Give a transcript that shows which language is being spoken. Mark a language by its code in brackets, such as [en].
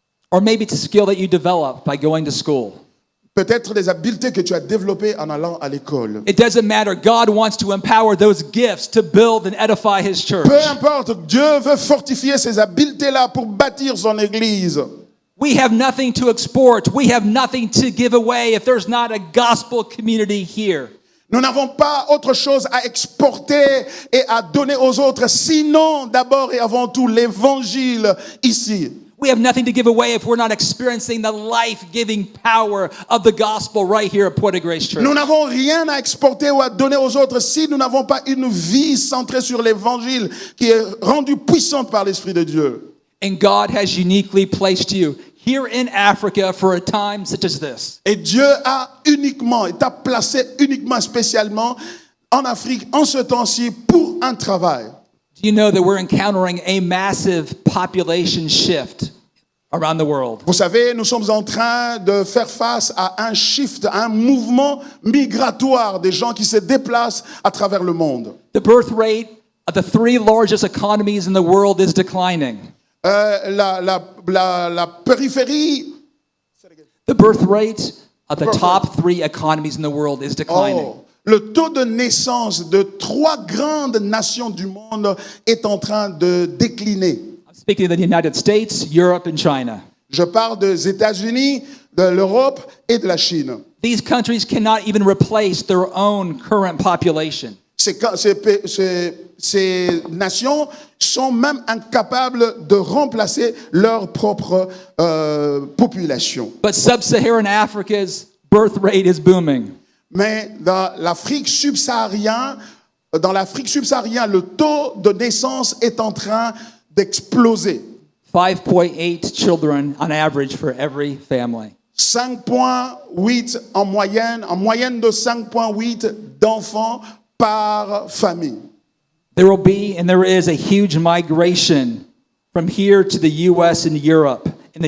[en] Or maybe it's a skill that you develop by going to school. [fr] peut-être des habiletés que tu as développées en allant à l'école. [en] It doesn't matter. God wants to empower those gifts to build and edify his church. [fr] Peu importe, Dieu veut fortifier ces habiletés-là pour bâtir son Église. [en] We have nothing to export. We have nothing to give away if there's not a gospel community here. [fr] Nous n'avons pas autre chose à exporter et à donner aux autres, sinon d'abord et avant tout l'Évangile ici. [en] We have nothing to give away if we're not experiencing the life-giving power of the gospel right here at Point of Grace Church. [fr] Nous n'avons rien à exporter ou à donner aux autres si nous n'avons pas une vie centrée sur l'Évangile qui est rendue puissante par l'Esprit de Dieu. [en] And God has uniquely placed you here in Africa for a time such as this. [fr] Et Dieu t'a placé uniquement, spécialement en Afrique, en ce temps-ci, pour un travail. [en] Do you know that we're encountering a massive population shift around the world? [fr] Vous savez, nous sommes en train de faire face à un shift, à un mouvement migratoire des gens qui se déplacent à travers le monde. [en] The birth rate of the three largest economies in the world is declining. [fr] La périphérie. [en] The birth rate of the top three economies in the world is declining. [fr] Oh, le taux de naissance de 3 grandes nations du monde est en train de décliner. [en] I'm speaking of the United States, Europe, and China. [fr] Je parle des États-Unis, de l'Europe et de la Chine. [en] These countries cannot even replace their own current population. [fr] Ces nations sont même incapables de remplacer leur propre population. [en] But sub-Saharan Africa's birth rate is booming. [fr] Mais dans l'Afrique subsaharienne, le taux de naissance est en train d'exploser. [en] 5.8 children on average for every family. [fr] 5,8 en moyenne de 5,8 d'enfants par famille. [en] There will be and there is a huge migration from here to the US and Europe in the